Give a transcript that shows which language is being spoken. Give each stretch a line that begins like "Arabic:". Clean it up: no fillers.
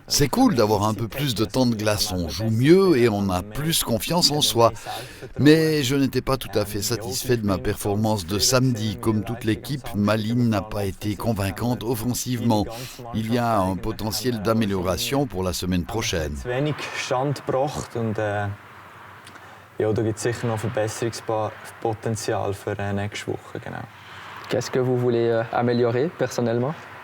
French: C'est cool d'avoir un peu plus de temps de glace, on joue mieux et on a plus confiance en soi. Mais je n'étais pas tout à fait satisfait de ma performance de samedi. Comme toute l'équipe, ma ligne n'a pas été convaincante offensivement. Il y a un potentiel d'amélioration pour la semaine prochaine.
German: Wenig Stand gebracht und ja, da gibt es sicher noch Verbesserungspotenzial für nächste Woche, genau.
French: Qu'est-ce que vous voulez améliorer personnellement?